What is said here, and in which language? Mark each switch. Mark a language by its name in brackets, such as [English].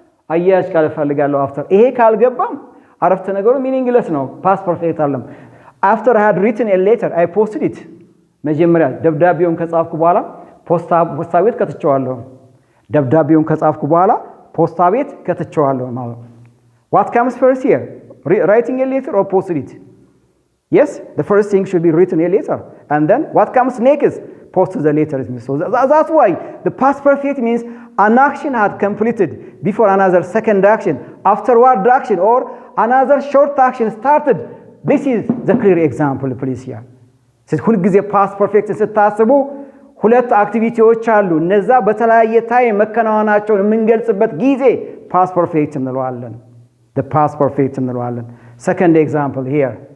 [Amharic] አያያዝ ካልፈልጋለሁ after። ይሄ ካልገባም አረፍተ ነገሩ ሚኒንግለስ ነው። ፓስት ፐርፌክት አይደለም። [English] after I had written a letter I posted it። [Amharic] መጀመሪያ ደብዳቤውን ከጻፍኩ በኋላ ፖስታ ቤት ከተቸዋለሁ። ደብዳቤውን ከጻፍኩ በኋላ ፖስታ ቤት ከተቸዋለሁ ማለት ነው። [English] What comes first here? Writing a letter or posting it? Yes, the first thing should be written a letter. And then what comes next? Post the letter. So that's why the past perfect means an action had completed before another second action, afterward action, or another short action started. This is the clear example, please here. [Amharic] ሁልጊዜ past perfect ስታስቡ ሁለት አክቲቪቲዎች አሉ። እነዛ በተለያየ ታይም መከናወናቸውን የምንገልጽበት ጊዜ past perfect እንለዋለን። The past perfect እንለዋለን። [English] Second example here.